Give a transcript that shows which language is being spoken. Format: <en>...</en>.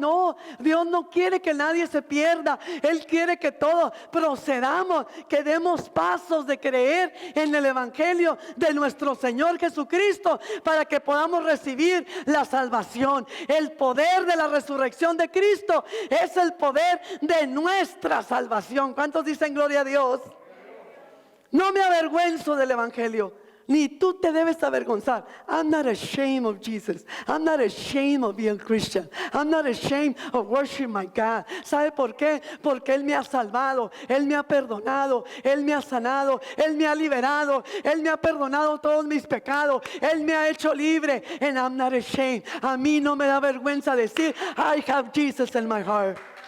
<es>No, Dios no quiere que nadie se pierda. Él quiere que todos procedamos, que demos pasos de creer en el Evangelio de nuestro Señor Jesucristo, para que podamos recibir la salvación. El poder de la resurrección de Cristo es el poder de nuestra salvación. ¿Cuántos dicen gloria a Dios? No me avergüenzo del Evangelio. Ni tú te debes avergonzar.</es> <en>I'm not ashamed of Jesus. I'm not ashamed of being a Christian. I'm not ashamed of worshiping my God.</en> <es>¿Sabe por qué? Porque Él me ha salvado, Él me ha perdonado, Él me ha sanado, Él me ha liberado, Él me ha perdonado todos mis pecados, Él me ha hecho libre.</es> <en>And I'm not ashamed.</en> <es>A mí no me da vergüenza decir,</es> <en>I have Jesus in my heart.</en>